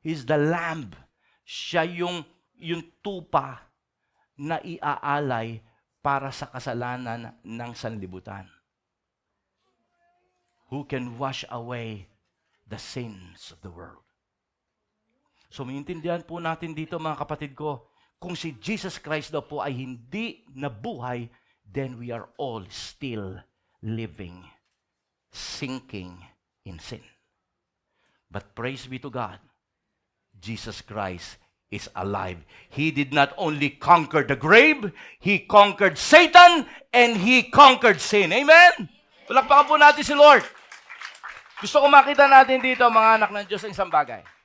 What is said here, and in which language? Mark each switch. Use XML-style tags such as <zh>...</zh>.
<en>He's the Lamb.</en> <tl>Siya yung tupa na iaalay para sa kasalanan ng sanlibutan.</tl> <en>Who can wash away the sins of the world.</en> <tl>So, maintindihan po natin dito mga kapatid ko, kung si Jesus Christ daw po ay hindi nabuhay,</tl> <en>then we are all still living, sinking in sin. But praise be to God, Jesus Christ is alive. He did not only conquer the grave, He conquered Satan, and He conquered sin.</en> <tl>Amen? Palakpakan po natin si Lord. Gusto ko makita natin dito, mga anak ng Diyos, ang isang bagay.</tl>